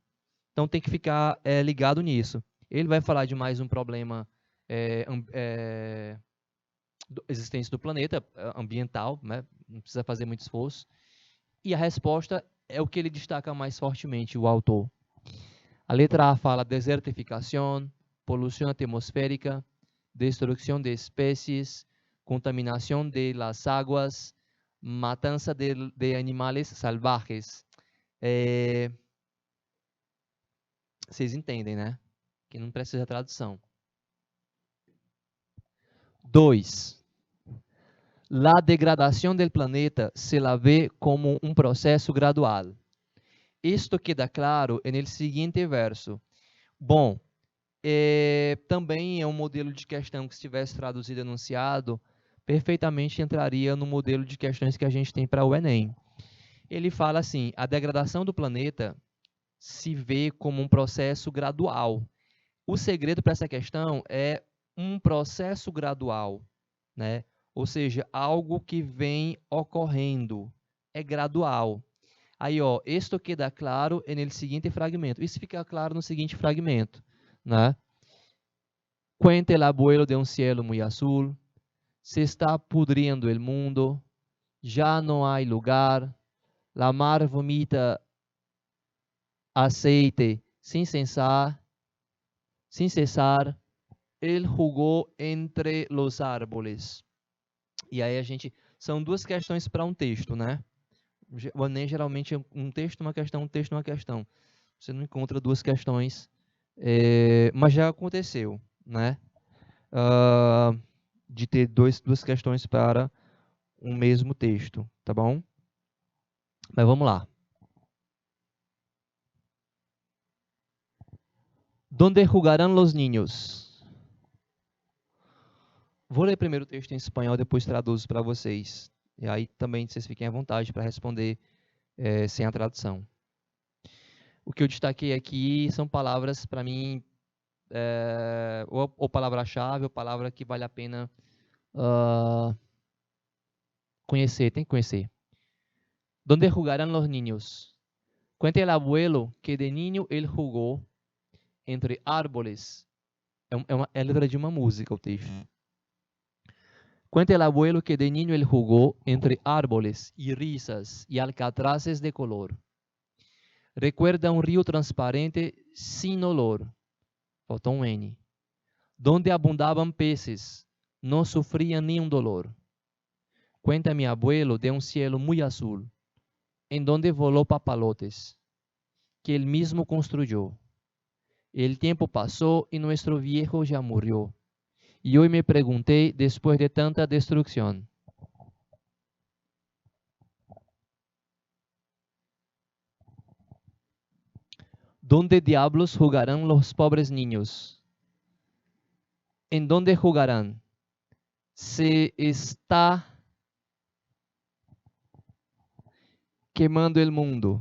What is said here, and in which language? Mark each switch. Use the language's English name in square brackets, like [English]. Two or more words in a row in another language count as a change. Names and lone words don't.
[Portuguese] Então tem que ficar ligado nisso. Ele vai falar de mais um problema existência do planeta, ambiental, né, não precisa fazer muito esforço. E a resposta é o que ele destaca mais fortemente, o autor. A letra A fala desertificação, poluição atmosférica, [Spanish] destrucción de especies, contaminación de las aguas, matanza de animales salvajes. [Portuguese] Vocês entendem, né? Que não precisa de tradução. 2. [Spanish] La degradación del planeta se la ve como un proceso gradual. Isto queda claro en el siguiente verso. [Portuguese] Bom, também é um modelo de questão que, se tivesse traduzido e enunciado, perfeitamente entraria no modelo de questões que a gente tem para o Enem. Ele fala assim: a degradação do planeta se vê como um processo gradual. O segredo para essa questão é um processo gradual, né? Ou seja, algo que vem ocorrendo, é gradual. Aí, [Spanish] esto queda claro [Portuguese] no seguinte fragmento. Isso fica claro no seguinte fragmento, né? [Spanish] Cuenta el abuelo de un cielo muy azul, se está pudriendo el mundo, ya no hay lugar, la mar vomita aceite sin cesar, ele jugou entre los árboles. [Portuguese] E aí são duas questões para um texto, né? O Enem geralmente é um texto, uma questão, um texto, uma questão. Você não encontra duas questões, mas já aconteceu, né? De ter duas questões para um mesmo texto, tá bom? Mas vamos lá. [Spanish] Donde jugarán los niños? [Portuguese] Vou ler primeiro o texto em espanhol, depois traduzo para vocês. E aí também vocês fiquem à vontade para responder sem a tradução. O que eu destaquei aqui são palavras, para mim, ou palavra-chave, ou palavra que vale a pena conhecer, tem que conhecer. [Spanish] Donde jugarán los niños? Cuenta el abuelo que de niño él jugó entre árboles. [Portuguese] É a letra de uma música, o texto. [Spanish] Cuenta el abuelo que de niño él jugó entre árboles y risas y alcatraces de color. Recuerda un río transparente sin olor. Falta un N. Donde abundaban peces, no sufrían ni un dolor. Cuenta mi abuelo de un cielo muy azul, en donde voló papalotes, que él mismo construyó. El tiempo pasó y nuestro viejo ya murió. [Portuguese] E eu me perguntei, depois de tanta destruição, [Spanish] ¿dónde diablos jugarán los pobres niños? ¿En dónde jugarán? Se está quemando el mundo.